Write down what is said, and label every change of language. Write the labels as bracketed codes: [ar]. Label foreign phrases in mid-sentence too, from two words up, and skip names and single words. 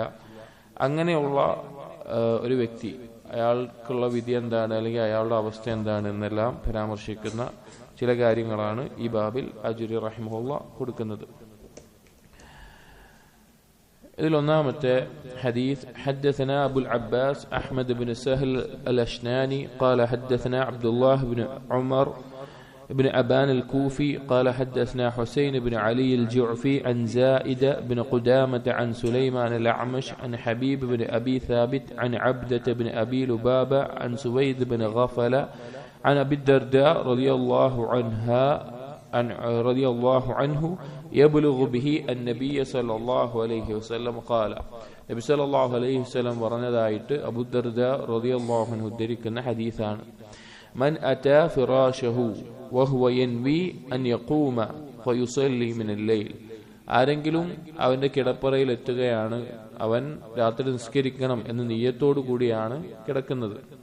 [ml] അങ്ങനെയുള്ള ഒരു വ്യക്തി, അയാൾക്കുള്ള വിധി എന്താണ്, അല്ലെങ്കിൽ അയാളുടെ അവസ്ഥ എന്താണ് എന്നെല്ലാം പരാമർശിക്കുന്ന ചില കാര്യങ്ങളാണ് ഈ ബാബിൽ ആജൂരി റഹിമഹുള്ള കൊടുക്കുന്നത്. ഇതിൽ ഒന്നാമത്തെ ഹദീസ്, [ar] حدثنا أبو العباس أحمد بن سهل الأشناني قال حدثنا عبد الله بن عمر بن أبان الكوفي قال حدثنا حسين بن علي الجعفي عن زائد بن قدامة عن سليمان الأعمش عن حبيب بن أبي ثابت عن عبدة بن أبي لبابة عن سويد بن غفلة عن أبي الدرداء رضي الله عنه يبلغ به النبي صلى الله عليه وسلم قال. [ml] നബി [ar] صلى الله عليه وسلم [ml] പറഞ്ഞതായിട്ട് അബൂ ദർദാ [ar] رضي الله عنه [ml] ഉദ്ധരിക്കുന്ന ഹദീസാണ്. [ar] من أتى فراشه وهو ينوي أن يقوم فيصلي من الليل. [ml] ആരെങ്കിലും അവന്റെ കിടപ്പറയിൽ എത്തുകയാണ്, അവൻ രാത്രി നിസ്കരിക്കണം എന്ന നിയ്യത്തോടു കൂടിയാണ് കിടക്കുന്നത്.